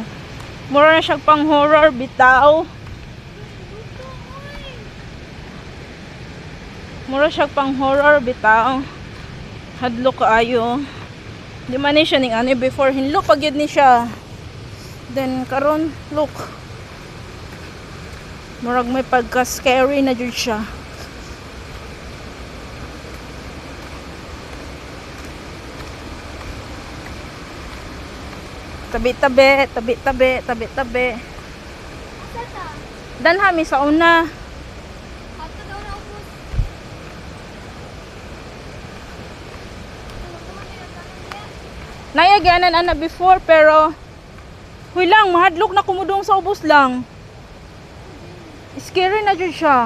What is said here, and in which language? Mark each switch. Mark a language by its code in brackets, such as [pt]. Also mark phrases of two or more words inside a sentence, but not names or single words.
[ceb] Mura na siya pang horror bitaw. Mura siya pang horror bitaw. Hadlok kaayo. Di man ni siya ning ani before hinlo pag yun ni siya. Then karon look. Murag may pagka scary na jud siya. Tabi-tabi, tabi-tabi, tabi-tabi. Danha mi sa una. Nayagyanan ana before pero huy lang mahadlok na kumudong sa ubos lang. Scary na jud siya.